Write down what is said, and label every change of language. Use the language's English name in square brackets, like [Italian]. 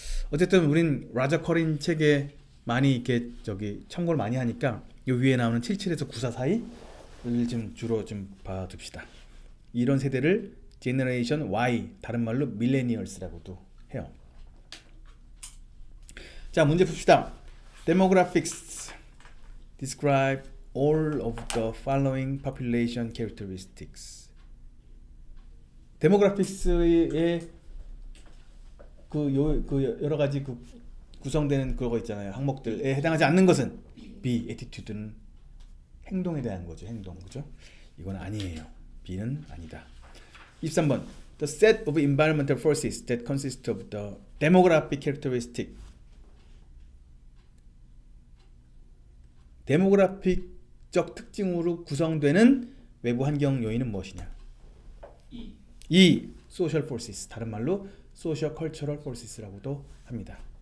[Korean] 어쨌든 우린 라저 커린 책에 많이 이렇게 참고를 많이 하니까 이 위에 나오는 77에서 94 사이를 좀 주로 좀 봐둡시다. 이런 세대를 제너레이션 Y, 다른 말로 밀레니얼스라고도 해요. 자, 문제 풉시다. [English] Demographics describe all of the following population characteristics. [Korean] 데모그래픽스의 그 여러 가지 구성되는 그거 있잖아요. 항목들에 해당하지 않는 것은 B. attitude는 행동에 대한 거죠. 행동, 그죠? 이건 아니에요. B는 아니다. 23번. [English] The set of environmental forces that consist of the demographic characteristic. [Korean] 데모그래픽적 특징으로 구성되는 외부 환경 요인은 무엇이냐? 2. social forces. 다른 말로 social cultural forces라고도 합니다.